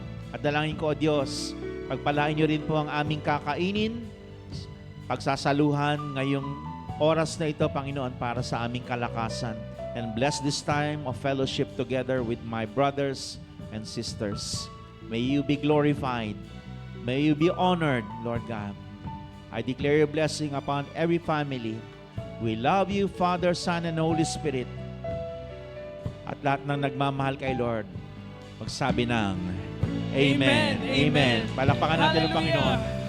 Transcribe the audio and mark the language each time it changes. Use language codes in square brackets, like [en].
[tl] At dalangin ko, O Diyos, pagpalain niyo rin po ang aming kakainin, pagsasaluhan ngayong oras na ito, Panginoon, para sa aming kalakasan. [en] And bless this time of fellowship together with my brothers and sisters. May you be glorified. May you be honored, Lord God. I declare your blessing upon every family. We love you, Father, Son, and Holy Spirit. [tl] At lahat ng nagmamahal kay Lord, magsabi ng Amen. Amen. Palakpakan natin ang Panginoon.